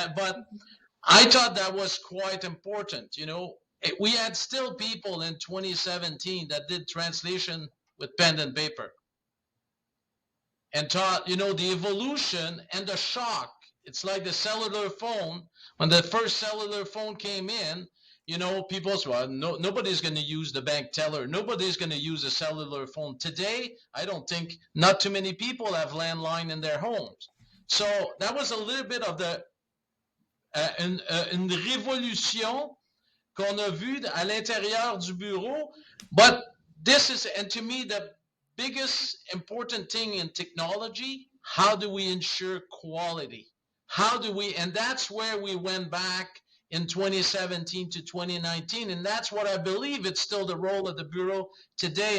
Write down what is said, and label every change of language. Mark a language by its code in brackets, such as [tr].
[en] But I thought that was quite important. We had still people in 2017 that did translation with pen and paper, and taught, the evolution and the shock. It's like the cellular phone. When the first cellular phone came in, people say, well, nobody's going to use the bank teller. Nobody's going to use a cellular phone. Today, I don't think not too many people have landline in their homes. So that was a little bit of [fr] une révolution qu'on a vue à l'intérieur du bureau. [en] But this is, and to me, the biggest important thing in technology, how do we ensure quality? And that's where we went back in 2017 to 2019. And that's what I believe it's still the role of the Bureau today.